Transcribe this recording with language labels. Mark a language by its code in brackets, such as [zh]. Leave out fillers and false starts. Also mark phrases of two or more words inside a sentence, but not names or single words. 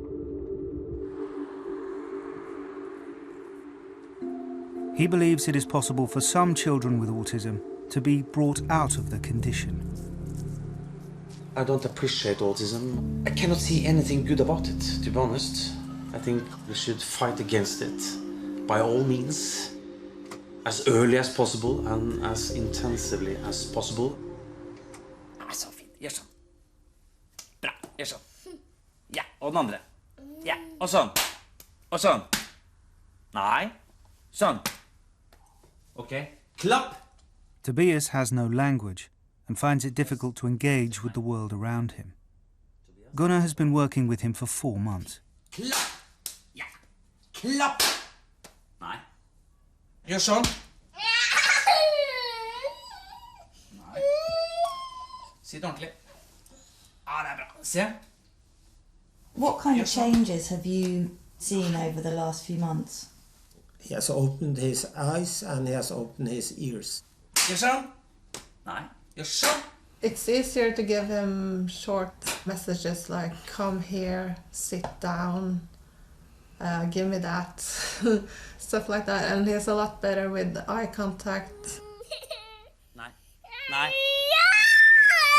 [en] He believes it is possible for some children with autism to be brought out of the condition. I don't appreciate autism. I cannot see anything good about it, to be honest. I think we should fight against it by all means, as early as possible and as intensively as possible. [no] Så fint. Gjør sånn. Bra. Gjør sånn. Ja, og den andre. Ja, og sånn. Og sånn. Nei. Sånn. Okay. Klapp. [en] Tobias has no language and finds it difficult to engage with the world around him. Gunnar has been working with him for 4 months. [no] Klapp. Ja. Klapp. Nei. Gjør sånn. Nei. Sitt ordentlig. Ja, det bra. Se. [en] What kind of changes have you seen over the last few months? He has opened his eyes and he has opened his ears. [no] Gjør sånn. Nei. Gjør sånn. [en] It's easier to give him short messages like, come here, sit down, give me that, stuff like that. And he's a lot better with eye contact. [no] Nei. Nei.